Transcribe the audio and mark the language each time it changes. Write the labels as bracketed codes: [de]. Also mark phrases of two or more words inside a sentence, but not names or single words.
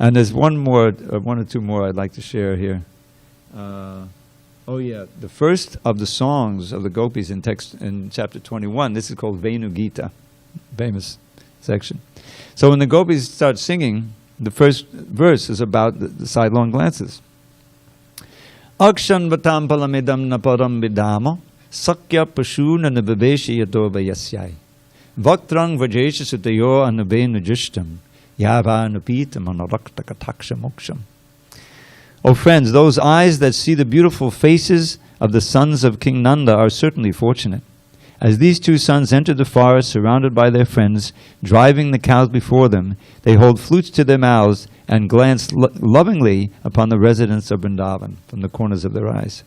[en] And there's one or two more I'd like to share here. The first of the songs of the gopis in chapter 21, this is called Venu Gita, famous section. So when the gopis start singing, the first verse is about the sidelong glances. [sa] Akshan vatam palamidam naparam vidama sakya pashuna nabaveshi yadovayasyai vaktrang vajesha sutayo anubenu jishtam yava nupitam anarakta kataksha moksham. [en] Oh friends, those eyes that see the beautiful faces of the sons of King Nanda are certainly fortunate. As these two sons enter the forest surrounded by their friends, driving the cows before them, they hold flutes to their mouths and glance lovingly upon the residents of Vrindavan from the corners of their eyes.